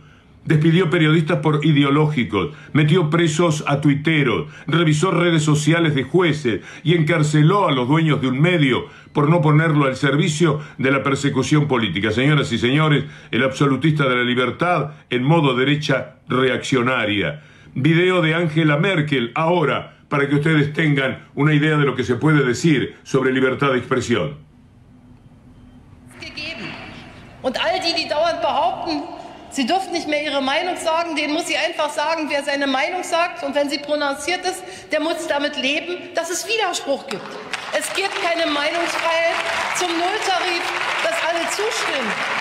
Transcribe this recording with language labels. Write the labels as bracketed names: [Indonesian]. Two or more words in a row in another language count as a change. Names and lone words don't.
[Spanish] Despidió periodistas por ideológicos, metió presos a tuiteros, revisó redes sociales de jueces y encarceló a los dueños de un medio por no ponerlo al servicio de la persecución política. Señoras y señores, el absolutista de la libertad en modo derecha reaccionaria. Video de Angela Merkel ahora, para que ustedes tengan una idea de lo que se puede decir sobre libertad de expresión. [German] Und all die dauernd behaupten, sie dürfen nicht mehr ihre Meinung sagen, denen muss sie einfach sagen, wer seine Meinung sagt. Und wenn sie prononciert ist, der muss damit leben, dass es Widerspruch gibt. Es gibt keine Meinungsfreiheit zum Nulltarif, dass alle zustimmen.